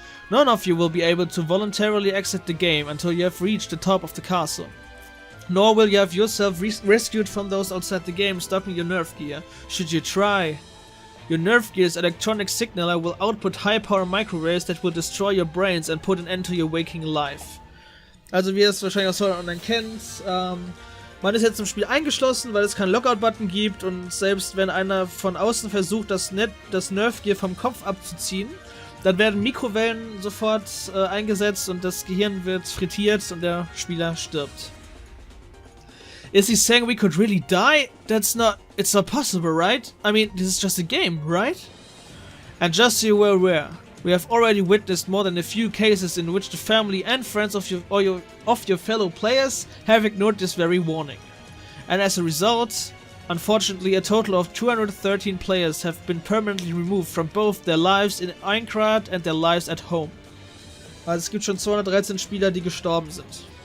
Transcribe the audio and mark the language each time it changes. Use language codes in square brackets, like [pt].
[en] None of you will be able to voluntarily exit the game until you have reached the top of the castle. Nor will you have yourself rescued from those outside the game stopping your nerf gear, should you try. Your nerf gear's electronic signaler will output high-power microwaves that will destroy your brains and put an end to your waking life. [de] Also wie ihr es wahrscheinlich aus Sword Art Online kennt, man ist jetzt im Spiel eingeschlossen, weil es keinen Logout-Button gibt und selbst wenn einer von außen versucht, das Nerf-Gear vom Kopf abzuziehen, dann werden Mikrowellen sofort eingesetzt und das Gehirn wird frittiert und der Spieler stirbt. [en] Is he saying we could really die? It's not possible, right? I mean, this is just a game, right? And just so you were aware, We have already witnessed more than a few cases in which the family and friends of your fellow players have ignored this very warning. And as a result, unfortunately, a total of 213 players have been permanently removed from both their lives in Minecraft and their lives at home. [de] Also es gibt schon 213 Spieler, die gestorben sind.